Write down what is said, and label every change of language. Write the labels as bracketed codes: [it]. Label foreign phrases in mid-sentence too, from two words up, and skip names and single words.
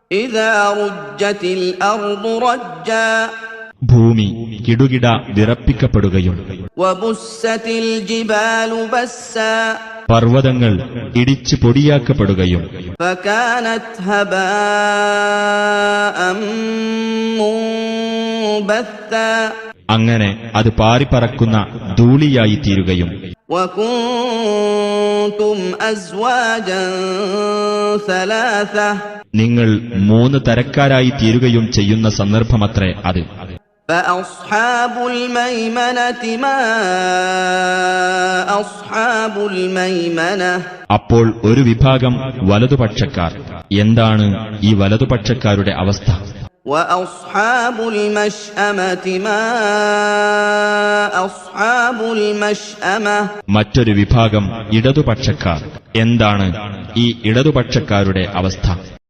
[ar] إذا رجت الأرض رجا [ml] ഭൂമി കിടുകിട വിറപ്പിക്കപ്പെടുകയും [ar] وبست الجبال بسا [ml] പർവ്വതങ്ങൾ ഇടിച്ചു പൊടിയാക്കപ്പെടുകയും [ar] فكانت هباء منبثا [ml] അങ്ങനെ അത് പാറിപ്പറക്കുന്ന ധൂളിയായി തീരുകയും [ar] وكنتم أزواجا ثلاثة [ml] നിങ്ങൾ 3 തരക്കാരായി തീരുകയും ചെയ്യുന്ന സന്ദർഭമത്രേ അത്. [ar] فأصحاب الميمنة ما أصحاب الميمنة [ml] അപ്പോൾ ഒരു വിഭാഗം വലതുപക്ഷക്കാർ. എന്താണ് ഈ വലതുപക്ഷക്കാരുടെ അവസ്ഥ? [ar] وأصحاب المشأمة ما أصحاب المشأمة [ml] മറ്റൊരു വിഭാഗം ഇടതുപക്ഷക്കാർ. എന്താണ് ഈ ഇടതുപക്ഷക്കാരുടെ അവസ്ഥ?